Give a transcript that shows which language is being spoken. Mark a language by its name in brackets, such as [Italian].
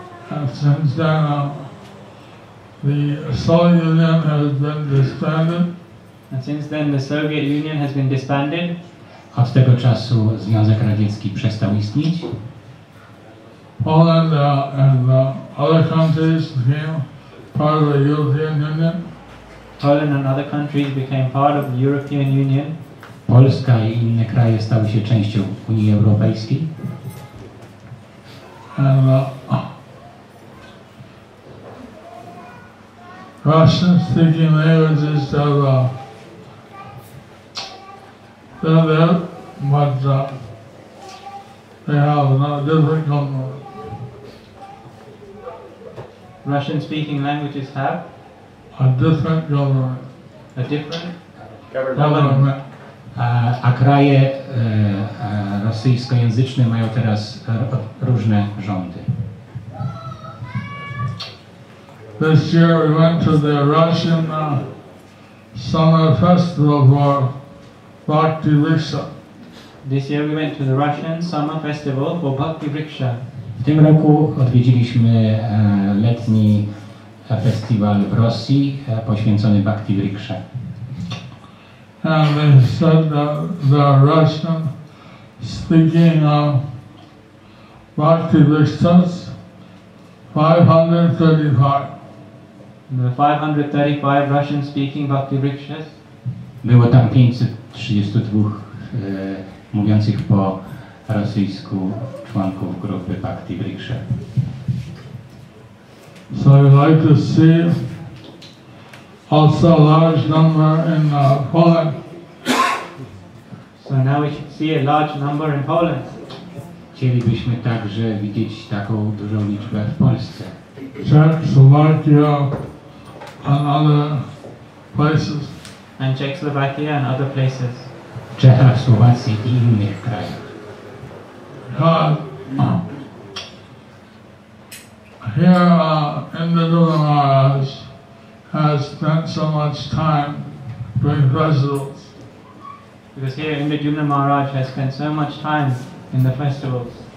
[English] And since then, the Soviet Union has been disbanded. And since then, the Soviet Union has been disbanded. [Polish] Od tego czasu Związek Radziecki przestał istnieć. [English] Poland and other countries became part of the European Union. Poland and other countries became part of the European Union. [Polish] Polska i inne kraje stały się częścią Unii Europejskiej. [English] And Russian-speaking languages have they're there, but they have not different government. Russian-speaking languages have A different government. a different Government. [Polish] A kraje rosyjskojęzyczne mają teraz różne rządy. [English] This year we went to the Russian summer festival for Bhakti Riksha. This year we went to the Russian summer festival for Bhakti Riksha. [Polish] W tym roku odwiedziliśmy letni festiwal w Rosji poświęcony Bhakti Riksha. [English] And they said that the Russian speaking Bhakti Rikshas 535. The 535 Russian-speaking Bhakti Rikshas. [Polish] Było tam 532 mówiących po rosyjsku członków grupy Bhakti Riksha. [English] So I'd like to see also a large number in Poland. So now we should see a large number in Poland. [Polish] Chcielibyśmy także widzieć taką dużą liczbę w Polsce. [English] Czechoslovakia and other places. And Czechoslovakia and other places. [Polish] W Czechach, Słowacji i innych krajach. [English] God, here Indra Maharaj has spent so much time doing festivals. Because here Indra Maharaj has spent so much time in the festivals.